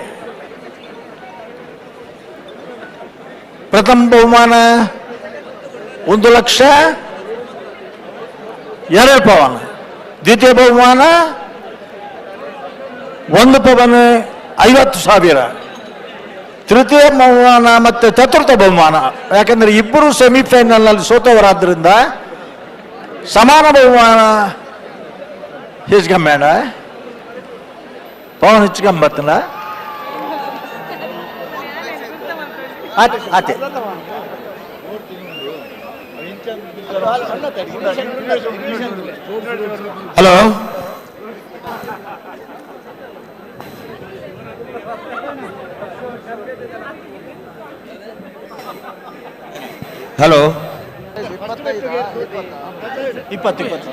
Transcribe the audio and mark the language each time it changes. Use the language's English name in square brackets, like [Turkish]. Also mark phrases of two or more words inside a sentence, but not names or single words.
[Kannada] ಪ್ರಥಮ ಬಹುಮಾನ 1 ಲಕ್ಷ 2 ಪವನ್. ದ್ವಿತೀಯ ಬಹುಮಾನ 1 ಪವನ್ 50,000. ತೃತೀಯ ಬಹುಮಾನ ಮತ್ತು ಚತುರ್ಥ ಬಹುಮಾನ, ಯಾಕಂದ್ರೆ ಇಬ್ಬರು ಸೆಮಿಫೈನಲ್ನಲ್ಲಿ ಸೋತವರಾದ್ರಿಂದ ಸಮಾನ ಬಹುಮಾನ ಹೆಚ್ಚಿಗಂಬೇಡ ಪವನ್ ಹೆಚ್ಚಿಗಂಬತ್ತಲ್ಲ ಆತೆ. ಹಲೋ, ಹಲೋ, 20